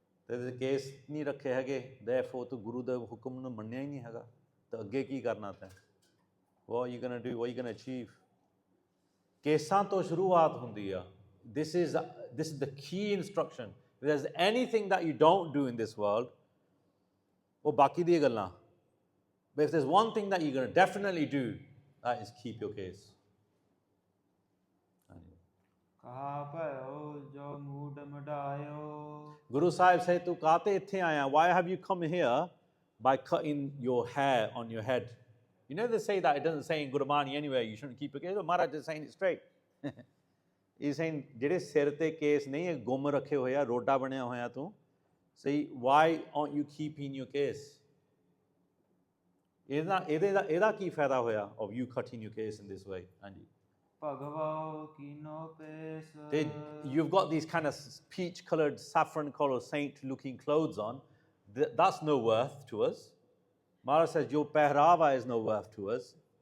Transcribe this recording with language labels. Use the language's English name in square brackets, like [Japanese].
[Punjabi] ਤੇ ਕੇਸ ਨਹੀਂ ਰੱਖੇ ਹੈਗੇ, therefore ਤੂੰ ਗੁਰੂ ਦੇ ਹੁਕਮ ਨੂੰ ਮੰਨਿਆ ਹੀ ਨਹੀਂ ਹੈਗਾ, ਤਾਂ ਅੱਗੇ ਕੀ ਕਰਨਾ ਤੈਂ? [English] What are you going to do? What are you going to achieve? [Punjabi] ਕੇਸਾਂ ਤੋਂ ਸ਼ੁਰੂਆਤ ਹੁੰਦੀ ਆ. [English] This is the key instruction. If there's anything that you don't do in this world, [Punjabi] ਉਹ ਬਾਕੀ ਦੀਆਂ ਗੱਲਾਂ, [English] But if there's one thing that you're going to definitely do, that is keep your case. [Punjabi] ਕਹਾ ਭਇਓ ਜੋ mood ਮਡਾਇਓ [English] Guru Sahib said, [Punjabi] "Tu kaate ithe aaya? [English] Why have you come here by cutting your hair on your head?" You know they say that it doesn't say in Gurbani anywhere you shouldn't keep your case. Maharaj is saying it straight. He's saying, [Punjabi] "ਜਿਹੜੇ ਸਿਰ ਤੇ case ਨਹੀਂ ਹੈ ਗੁੰਮ ਰੱਖੇ ਹੋਏ ਆ ਰੋਡਾ ਬਣਿਆ ਹੋਇਆ ਤੂੰ [English] say why aren't you keeping your case?" [Punjabi] ਇਹਦਾ ਕੀ ਫਾਇਦਾ ਹੋਇਆ [English] of you cutting your case in this way? [Punjabi] ਹਾਂਜੀ ਭਗਵਾਓ ਕੀਨੋ ਪੇਸ [English] You've got these kind of peach colored, saffron colored saint looking clothes on. That's no worth to us. Maharaj says your pehrava is no worth to us.